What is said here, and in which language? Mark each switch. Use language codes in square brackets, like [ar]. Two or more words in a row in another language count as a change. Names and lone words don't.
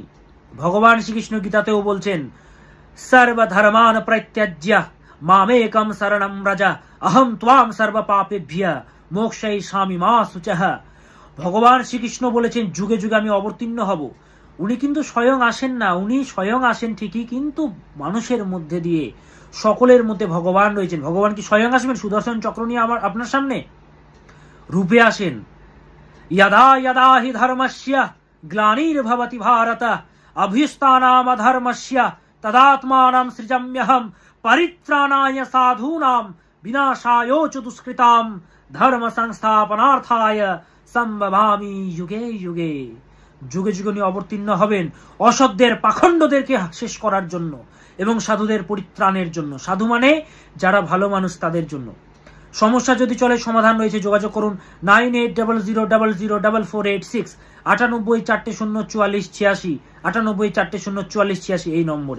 [bn] ভগবান শ্রীকৃষ্ণ গীতাতেও বলছেন, [sa] সর্বধর্মান পরিত্যাজ্য মামেকম শরণম ব্রজ অহম ত্বাম সর্ব পাপেভ্যঃ মোক্ষয়িষ্যামি মা শুচঃ। [bn] ভগবান শ্রীকৃষ্ণ বলেছেন, যুগে যুগে আমি অবতীর্ণ হব, উনি কিন্তু স্বয়ং আসেন না, উনি স্বয়ং আসেন ঠিকই, কিন্তু মানুষের মধ্যে দিয়ে, সকলের মধ্যে ভগবান রয়েছেন। ভগবান কি স্বয়ং আসবেন সুদর্শন চক্র নিয়ে আপনার সামনে? রূপে আসেন। [sa] यदा यदा हि धर्मस्य ग्लानिर्भवति भारत अभ्युत्थानामधर्मस्य तदात्मानं सृजाम्यहं परित्राणाय साधूनां विनाशाय च दुष्कृतां धर्म संस्थापनार्थाय संभवामि युगे युगे। [bn] যুগে যুগে উনি অবতীর্ণ হবেন অসত্যের পাখণ্ডদেরকে শেষ করার জন্য এবং সাধুদের পরিত্রাণের জন্য। সাধু মানে যারা ভালো মানুষ, তাদের জন্য। সমস্যা যদি চলে সমাধান রয়েছে, যোগাযোগ করুন 9800004486, 98404486, 98404486 এই নম্বরে।